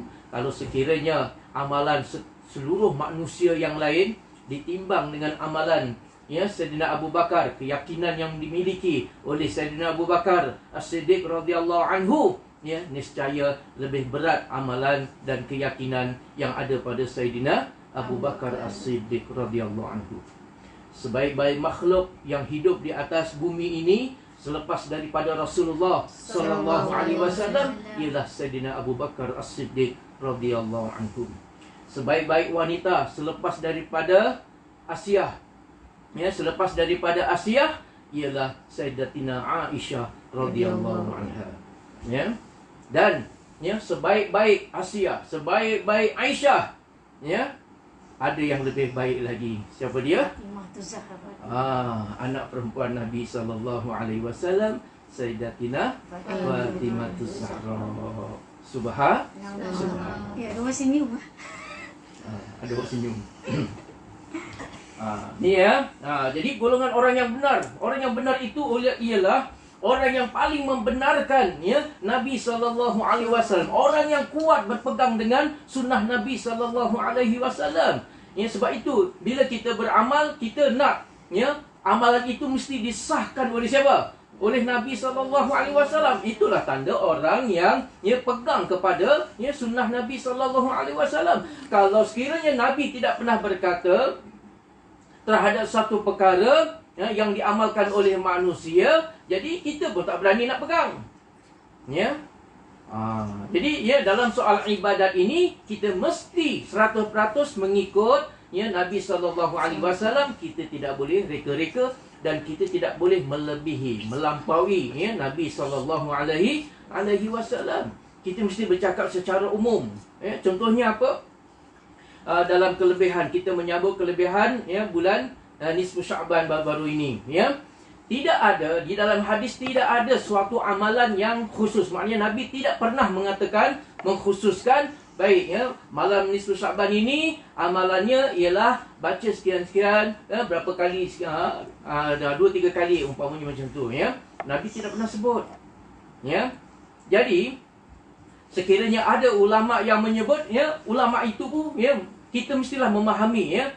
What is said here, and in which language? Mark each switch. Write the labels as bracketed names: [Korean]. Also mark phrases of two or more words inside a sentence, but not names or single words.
[Malay] Kalau sekiranya amalan seluruh manusia yang lain ditimbang dengan amalan ya Sayyidina Abu Bakar, keyakinan yang dimiliki oleh Sayyidina Abu Bakar As-Siddiq [Arabic] رضي الله عنه, [Malay] ya, niscaya lebih berat amalan dan keyakinan yang ada pada Sayyidina Abu Bakar As-Siddiq [Arabic] رضي الله عنه. [Malay] Sebaik-baik makhluk yang hidup di atas bumi ini selepas daripada Rasulullah [Arabic] صلى الله عليه وسلم [Malay] ialah Sayyidina Abu Bakar As-Siddiq [Arabic] رضي الله عنه. [Malay] Sebaik-baik wanita selepas daripada Asiyah, ya, selepas daripada Asiyah ialah Sayyidatina Aisyah [Arabic] رضي الله عنها. [Malay] Ya. Dan ya, sebaik-baik Asia, sebaik-baik Aisyah, ya, ada yang lebih baik lagi. Siapa dia? Anak perempuan Nabi [Arabic] صلى الله عليه وسلم, [Malay] Sayyidatina Fatimah Zahra. Subhan. Ya, ada senyum. Ada orang senyum. Ni ya. Jadi golongan orang yang benar. Orang yang benar itu ialah orang yang paling membenarkan ya Nabi [Arabic] صلى الله عليه وسلم. [Malay] Orang yang kuat berpegang dengan sunnah Nabi [Arabic] صلى الله عليه وسلم. [Malay] Ya, sebab itu bila kita beramal, kita nak ya amalan itu mesti disahkan oleh siapa? Oleh Nabi [Arabic] صلى الله عليه وسلم. [Malay] Itulah tanda orang yang ya pegang kepada ya sunnah Nabi [Arabic] صلى الله عليه وسلم. [Malay] Kalau sekiranya Nabi tidak pernah berkata terhadap satu perkara ya, yang diamalkan oleh manusia, jadi kita pun tak berani nak pegang. Ya. Jadi ya dalam soal ibadat ini kita mesti 100% mengikut ya Nabi [Arabic] صلى الله عليه وسلم. [Malay] Kita tidak boleh reka-reka dan kita tidak boleh melebihi, melampaui ya Nabi [Arabic] صلى الله عليه وسلم. [Malay] Kita mesti bercakap secara umum. Ya, contohnya apa? Dalam kelebihan, kita menyambut kelebihan ya bulan nisfu Sya'ban baru-baru ini, ya. Tidak ada di dalam hadis, tidak ada suatu amalan yang khusus. Maknanya Nabi tidak pernah mengatakan, mengkhususkan, baik ya, malam nisfu Sya'ban ini amalannya ialah baca sekian-sekian, berapa kali, 2-3 kali umpamanya macam tu, ya. Nabi tidak pernah sebut. Ya. Jadi sekiranya ada ulama yang menyebut, ya, ulama itu pun ya kita mestilah memahami ya.